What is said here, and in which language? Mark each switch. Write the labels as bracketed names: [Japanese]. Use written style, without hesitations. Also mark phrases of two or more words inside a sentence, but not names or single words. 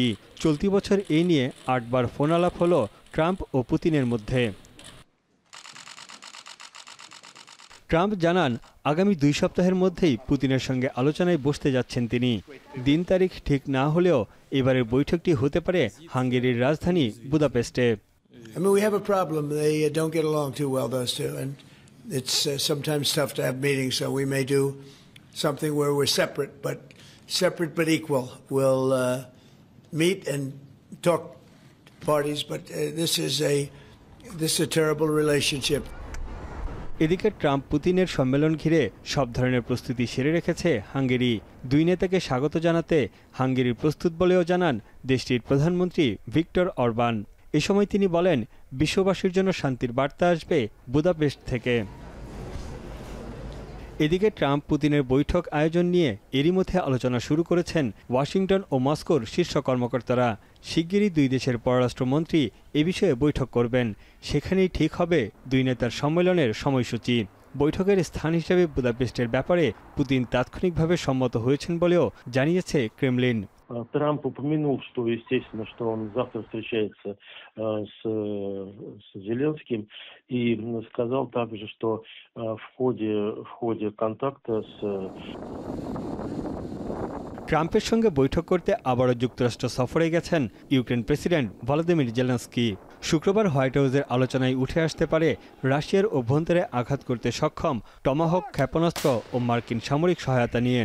[Bangla] চলতি বছর এই নিয়ে 8 বার ফোন আলাপ হল ট্রাম্প ও পুতিনের মধ্যে। ট্রাম্প জানান আগামী 2 সপ্তাহের মধ্যেই পুতিনের সঙ্গে আলোচনায় বসতে যাচ্ছেন তিনি। দিন তারিখ ঠিক না হলেও এবারের বৈঠকটি হতে পারে হাঙ্গেরির রাজধানী বুদাপেস্টে। [English] I mean, we have a problem. They don't get along too well, those two, and it's sometimes tough to have meetings. So we may do something where we're separate but equal. We'll meet and talk parties, but this is a terrible relationship. [Bangla] এদিকে ট্রাম্প পুতিনের সম্মেলন ঘিরে সব ধরনের প্রস্তুতি সেরে রেখেছে হাঙ্গেরি। 2 নেতাকে স্বাগত জানাতে হাঙ্গেরির প্রস্তুত বলেও জানান দেশটির প্রধানমন্ত্রী ভিক্টর অরবান। এ সময় তিনি বলেন, বিশ্ববাসীর জন্য শান্তির বার্তা আসবে বুদাপেস্ট থেকে। এদিকে ট্রাম্প পুতিনের বৈঠক আয়োজন নিয়ে এরই মধ্যে আলোচনা শুরু করেছেন ওয়াশিংটন ও মস্কোর শীর্ষ কর্মকর্তারা। শিগগিরই 2 দেশের পররাষ্ট্রমন্ত্রী এ বিষয়ে বৈঠক করবেন। সেখানেই ঠিক হবে 2 নেতার সম্মেলনের সময়সূচি। বৈঠকের স্থান হিসেবে বুদাপেস্টের ব্যাপারে পুতিন তাৎক্ষণিকভাবে সম্মত হয়েছেন বলেও জানিয়েছে ক্রেমলিন। [Russian] Трамп упомянул, что, естественно, что он завтра встречается с Зеленским, и сказал также, что в ходе контакта с [Bangla] ট্রাম্পের সঙ্গে বৈঠক করতে আবারও যুক্তরাষ্ট্র সফরে গেছেন ইউক্রেন প্রেসিডেন্ট ভলোদিমির জেলেনস্কি। শুক্রবার হোয়াইট হাউসের আলোচনায় উঠে আসতে পারে রাশিয়ার অভ্যন্তরে আঘাত করতে সক্ষম টমাহক ক্ষেপণাস্ত্র ও মার্কিন সামরিক সহায়তা নিয়ে।